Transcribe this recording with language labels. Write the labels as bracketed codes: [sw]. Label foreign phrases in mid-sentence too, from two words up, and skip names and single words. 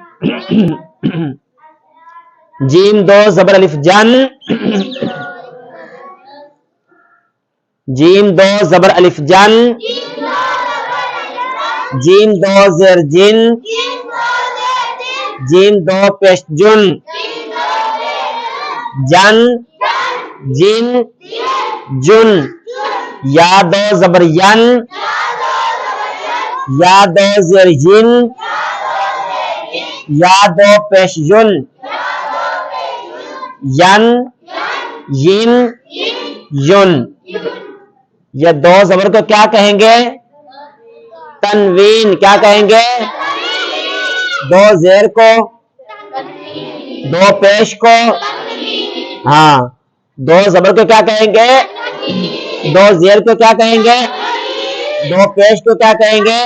[ur] جیم دو زبر الف جن، جیم دو زبر الف جن، جیم دو زیر جن، جیم دو پیش جن، جن جن جن۔ یا دو زبر ین، یا دو زیر ین، یا دو پیش یون، ین ین یون. یہ دو زبر کو کیا کہیں گے؟ تنوین. کیا کہیں گے؟ دو زیر کو، دو پیش کو، ہاں دو زبر کو کیا کہیں گے؟ دو زیر کو کیا کہیں گے؟ دو پیش کو کیا کہیں گے؟